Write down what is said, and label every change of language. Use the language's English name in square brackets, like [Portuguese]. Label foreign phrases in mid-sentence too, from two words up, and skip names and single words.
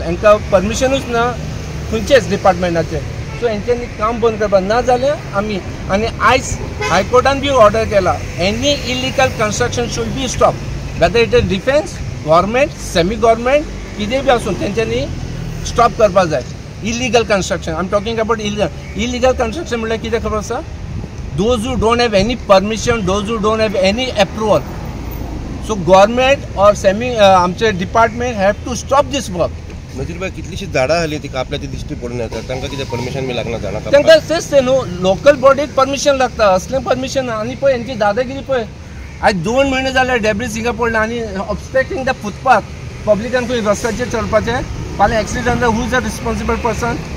[Konkani] हांकां परमिशनूच ना खंयचेच डिपार्टमेंटाचे. सो हेंच्यांनी काम बंद करपाक ना जाल्यार आमी. आनी आयज हायकोर्टान बी ऑर्डर केला, [English] any illegal construction should be stop, whether it is defence, government, semi government, [Konkani] कितें बी आसूं तेंच्यांनी स्टॉप करपाक जाय. [English] illegal construction I am talking about illegal construction [Konkani] म्हळ्यार कितें खबर आसा, [English] those who don't have any permission, those who don't have any approval. So government or semi आमचे डिपार्टमेंट have to stop this work. [Konkani] नजीर भाई कितलीशी झाडां आसली ती कापल्या ती दिश्टी पडून येतात, तांकां कितें परमिशन बी लागना झाडां कापपाक? तांकां तेच ते न्हू, लोकल बॉडीक परमिशन लागता, असलें परमिशन ना. आनी पळय हेंची दादागिरी पळय. आज 2 महिने जाले डेब्रिस हिंगा पडला आणि [English] obstructing the footpath. [Konkani] पब्लिकान खंय रस्त्याचेर चलपाचें, फाल्यां एक्सिडेंट जाल्यार [English] who is the responsible person.